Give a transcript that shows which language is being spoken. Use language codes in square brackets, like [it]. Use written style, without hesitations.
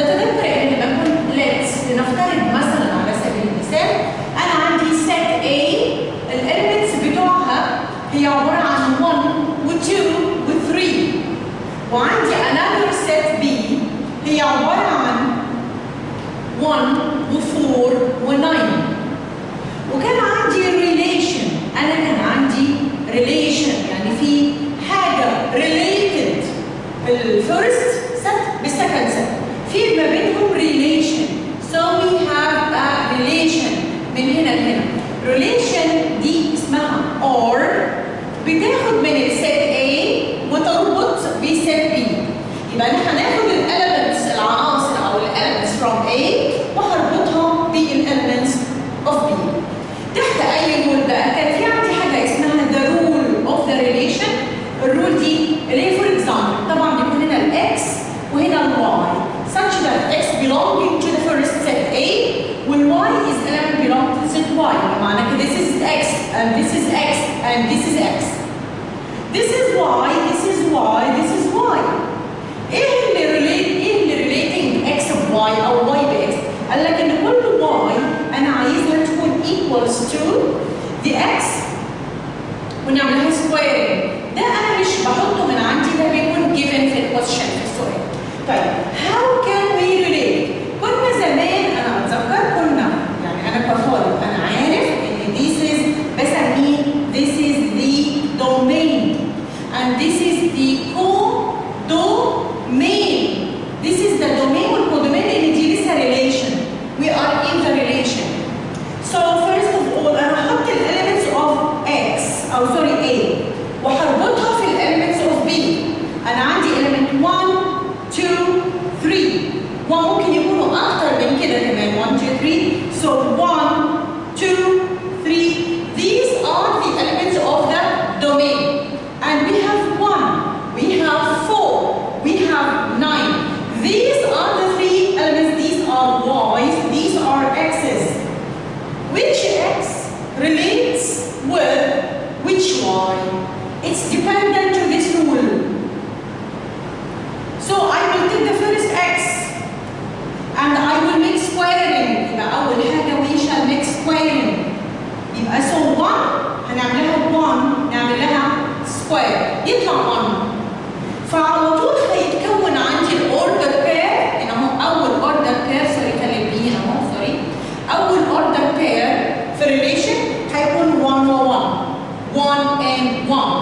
[ar] نتذكر إن لما نقول [en] let's [ar] لنفترض مثلا على سبيل المثال أنا عندي set A الإليمنتس بتوعها هي عبارة عن 1 و2 و3، وعندي [en] another set B [ar] هي عبارة عن 1 و4 و9، وكان عندي relation. أنا كان عندي relation يعني في حاجة related الفيرست set بالسكند set، في ما بينهم relation. [en] So we have a relation [ar] من هنا لهنا. relation دي اسمها or بتاخد من الset A وتربط بset B. يبقى احنا هناخد الاليمنتس العناصر او الاليمنتس from A وهربطها بالاليمنتس of B. تحت اي رول بقى كان في عندي حاجه اسمها the rule of the relation. [en] الرول دي اللي هي for example [ar] طبعا بيكون هنا الاكس وهنا الواي [en] such that x belonging to the first set A والy is element belonging to set Y. [ar] معنى كده [en] this is x and this is x and this is x. This is y, this is y, this is y. [ar] ايه اللي relating x ب y او y ب x؟ قال لك ان كل y انا عايزها تكون [en] equals to the x [ar] ونعملها squaring. ده انا مش بحطه من عندي، ده بيكون given في الكويشن في السؤال. [en] طيب how can we relate؟ [ar] كنا زمان انا اتذكر كنا يعني انا كطالب انا عارف ان [en] this is بسميه this is the domain and this is the co-domain. This is the domain [ar] والcodomain اللي دي لسه [en] relation. We are in the relation. So first of all [ar] أنا هحط [en] elements of x أو sorry A [ar] وهربطها في [en] elements of B. [ar] أنا عندي element 1 2 3 وممكن يكونوا أكتر من كده كمان 1 2 3. [en] So 1 2 3 these are the elements of the domain. And we have 1, we have 4, we have 9. These are the 3 elements, these are y's, these are x's. Which x relates with which y? It's dependent to this rule. get the first x and I will make squaring. [ar] يبقى أول حاجة [en] we shall make squaring. [ar] يبقى so 1 هنعملها 1 نعمل لها square يطلع 1. فعلى طول هيتكون عندي الاوردر بير. هنا اهو اول اوردر بير سوري كلمني اهو سوري. اول اوردر بير في الريليشن هيكون 1 و 1 1 and 1.